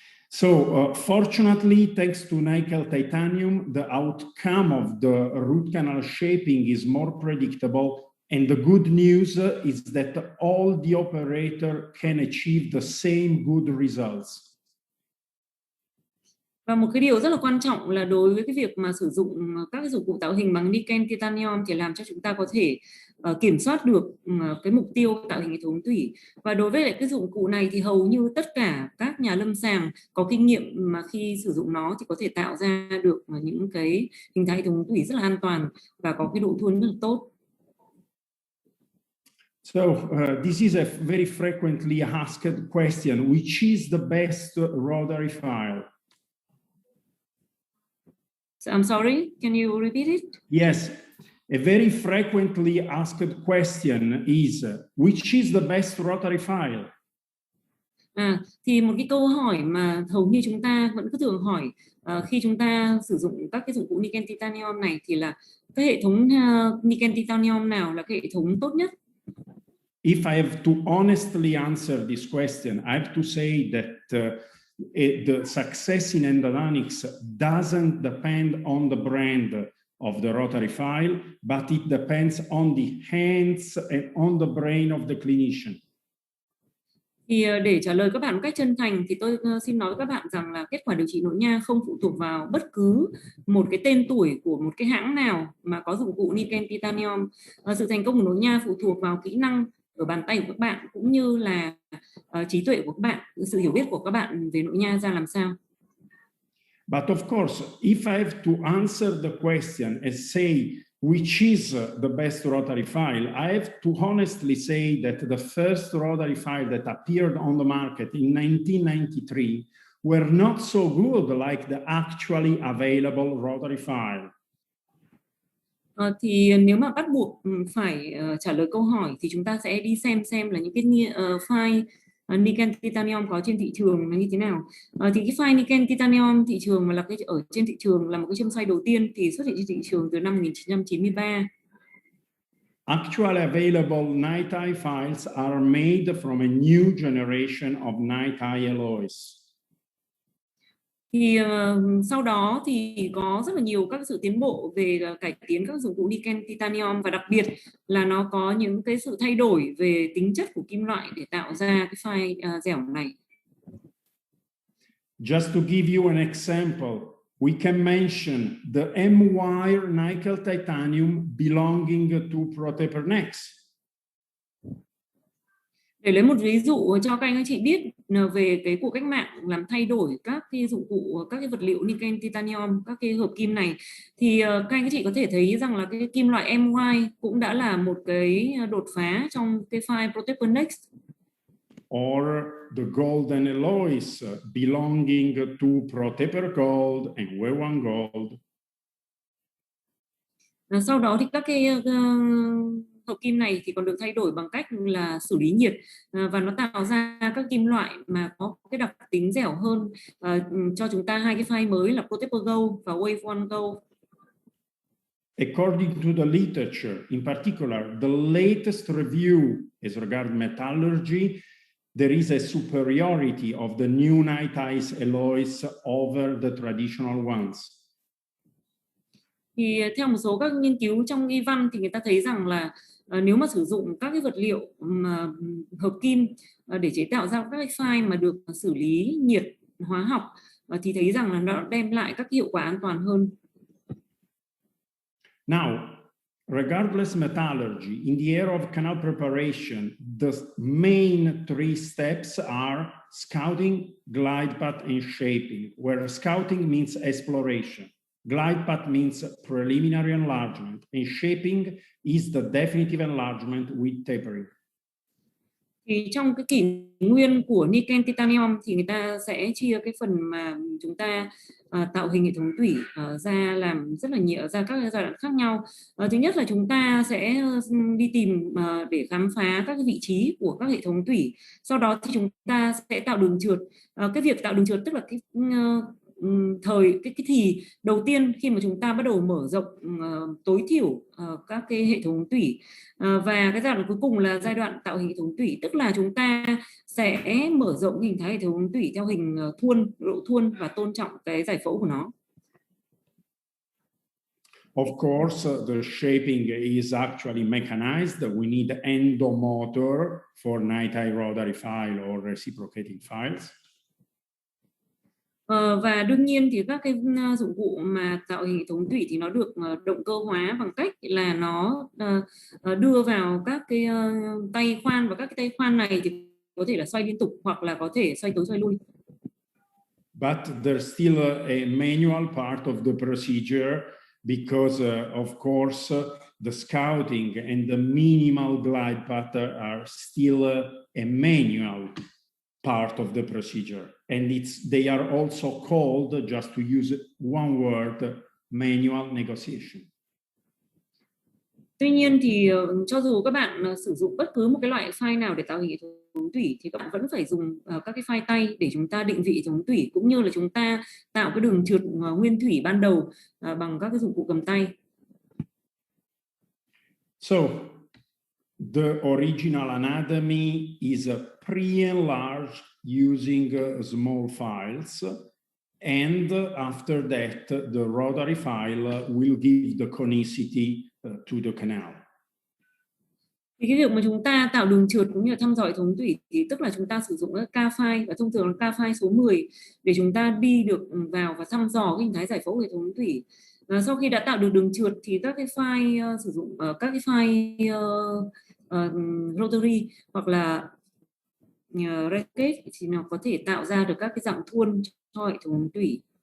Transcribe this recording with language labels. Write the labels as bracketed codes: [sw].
[en] So, fortunately, thanks to nickel titanium, the outcome of the root canal shaping is more predictable. And the good news is that all the operator can achieve the same good results. [vi] Và một cái điều rất là quan trọng là đối với cái việc mà sử dụng các cái dụng cụ tạo hình bằng nickel titanium thì làm cho chúng ta có thể kiểm soát được cái mục tiêu tạo hình hệ thống tủy. Và đối với lại cái dụng cụ này thì hầu như tất cả các nhà lâm sàng có kinh nghiệm mà khi sử dụng nó thì có thể tạo ra được những cái hình thái hệ thống tủy rất là an toàn và có cái độ thuần rất là tốt. [en] So this is a very frequently asked question: which is the best rotary file? I'm sorry, can you repeat it? Yes, a very frequently asked question is: which is the best rotary file? [vi] Thì một cái câu hỏi mà hầu như chúng ta vẫn cứ thường hỏi khi chúng ta sử dụng các cái dụng cụ nickel titanium này thì là cái hệ thống nickel titanium nào là cái hệ thống tốt nhất? [en] If I have to honestly answer this question, I have to say that the success in endodontics doesn't depend on the brand of the rotary file, but it depends on the hands and on the brain of the clinician. [vi] Thì để trả lời các bạn một cách chân thành thì tôi xin nói với các bạn rằng là kết quả điều trị nội nha không phụ thuộc vào bất cứ một cái tên tuổi của một cái hãng nào mà có dụng cụ nickel titanium. Sự thành công của nội nha phụ thuộc vào kỹ năng ở bàn tay của các bạn cũng như là trí tuệ của các bạn, sự hiểu biết của các bạn về nội nha ra làm sao. [en] But of course, if I have to answer the question and say which is the best rotary file, I have to honestly say that the first rotary file that appeared on the market in 1993 were not so good like the actually available rotary file. [vi] Thì nếu mà bắt buộc phải trả lời câu hỏi thì chúng ta sẽ đi xem là những cái file nickel titanium có trên thị trường là như thế nào. Thì cái file nickel titanium thị trường mà là cái ở trên thị trường là một cái châm xoay đầu tiên thì xuất hiện trên thị trường từ năm 1993. [en] Actually available night eye files are made from a new generation of night eye alloys. [vi] Thì sau đó thì có rất là nhiều các sự tiến bộ về cải tiến các dụng cụ nickel titanium và đặc biệt là nó có những cái sự thay đổi về tính chất của kim loại để tạo ra cái file dẻo này. [en] Just to give you an example, we can mention the M-wire nickel titanium belonging to Protaper Next. [vi] Để lấy một ví dụ cho các anh chị biết về cái cuộc cách mạng làm thay đổi các cái dụng cụ, các cái vật liệu nickel titanium, các cái hợp kim này thì các anh chị có thể thấy rằng là cái kim loại MY cũng đã là một cái đột phá trong cái file Protaper Next. [en] Or the golden alloys belonging to Protaper Gold and W1 Gold. [vi] Sau đó thì các cái hợp kim này thì còn được thay đổi bằng cách là xử lý nhiệt và nó tạo ra các kim loại mà có cái đặc tính dẻo hơn cho chúng ta hai cái file mới là Protaper Gold và Wave 1 Gold. [en] According to the literature, in particular, the latest review as regards metallurgy, there is a superiority of the new night eyes alloys over the traditional ones. [vi] Thì theo một số các nghiên cứu trong y văn thì người ta thấy rằng là nếu mà sử dụng các cái vật liệu mà hợp kim để chế tạo ra các cái file mà được xử lý nhiệt hóa học thì thấy rằng là nó đem lại các hiệu quả an toàn hơn. [en] Now, regardless metallurgy, in the area of canal preparation, the main three steps are scouting, glide path, and shaping, where scouting means exploration, glide path means preliminary enlargement, and shaping is the definitive enlargement with tapering. [vi] Thì trong cái kỷ nguyên của nickel titanium thì người ta sẽ chia cái phần mà chúng ta tạo hình hệ thống tủy ra làm rất là nhiều, ra các giai đoạn khác nhau. Thứ nhất là chúng ta sẽ đi tìm để khám phá các cái vị trí của các hệ thống tủy. Sau đó thì chúng ta sẽ tạo đường trượt. Cái việc tạo đường trượt tức là cái thời cái thì đầu tiên khi mà chúng ta bắt đầu mở rộng tối thiểu các cái hệ thống tủy, và cái giai đoạn cuối cùng là giai đoạn tạo hình hệ thống tủy, tức là chúng ta sẽ mở rộng hình thái hệ thống tủy theo hình thuôn, độ thuôn và tôn trọng cái giải phẫu của nó. [en] Of course, the shaping is actually mechanized. We need endomotor for night-eye rotary file or reciprocating files. [vi] Và đương nhiên thì các cái dụng cụ mà tạo hình hệ thống tủy thì nó được động cơ hóa bằng cách là nó đưa vào các cái tay khoan, và các cái tay khoan này thì có thể là xoay liên tục hoặc là có thể xoay tới xoay lui. [en] But there's still a manual part of the procedure because, of course, the scouting and the minimal glide path are still a manual part of the procedure, and they are also called, just to use one word, manual negotiation. [vi] Tuy nhiên thì cho dù các bạn sử dụng bất cứ một cái loại file nào để tạo hình hệ thống tủy thì các bạn vẫn phải dùng các cái file tay để chúng ta định vị hệ thống tủy, cũng như là chúng ta tạo cái đường trượt nguyên thủy ban đầu bằng các cái dụng cụ cầm tay. [en] So the original anatomy is pre-enlarged using small files, and after that the rotary file will give the conicity to the canal. [vi] Thì cái việc mà chúng ta tạo đường trượt cũng như là thăm dò hệ thống tủy thì tức là chúng ta sử dụng các K file, và thông thường là K file số 10 để chúng ta đi được vào và thăm dò cái hình thái giải phẫu hệ thống tủy. Và sau khi đã tạo được đường trượt thì các cái file sử dụng các cái file rotary hoặc là racket thì nó có thể tạo ra được các cái dạng thuôn cho hệ thống tủy.